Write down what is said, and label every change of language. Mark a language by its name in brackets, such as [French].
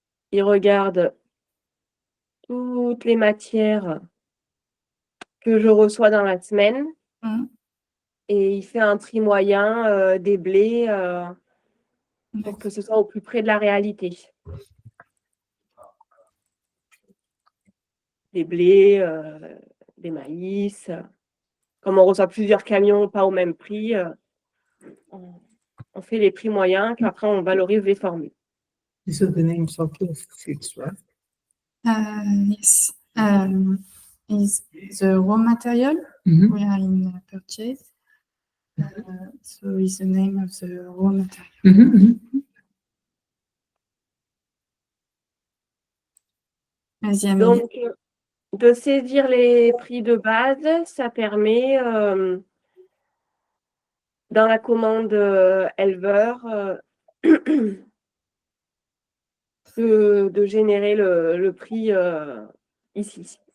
[French] Il regarde toutes les matières que je reçois dans la semaine et il fait un tri moyen des blés pour que ce soit au plus près de la réalité. Des blés, des maïs. Comme on reçoit plusieurs camions, pas au même prix, on fait les prix moyens, puis après on valorise les formules. [English] These are the names of your foods, right? Yes. Is the raw material we are in purchase. So is the name of the raw material. [French] Vas-y, Amélie. Donc, de saisir les prix de base, ça permet, dans la commande éleveur, de générer le prix ici.